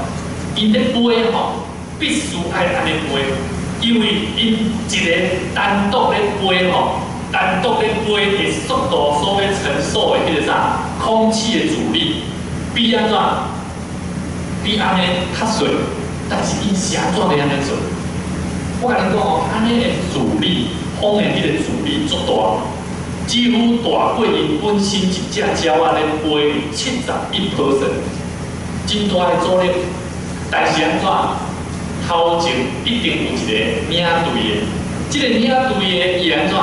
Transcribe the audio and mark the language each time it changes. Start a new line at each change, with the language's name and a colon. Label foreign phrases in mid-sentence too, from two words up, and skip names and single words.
Min Nan Chinese: 因咧飞吼，必须爱安尼飞，因为因一个单独咧飞吼。单独咧飞的速度所要承受的迄个啥空气的阻力，比安怎？比安尼较水，但是伊是安怎要安尼做？我甲你讲哦，安尼的阻力，风的迄个阻力足大，几乎大过因本身一只鸟仔咧飞71%，真大的阻力。但是安怎？头前一定有一个领队的，这个领队的伊安怎？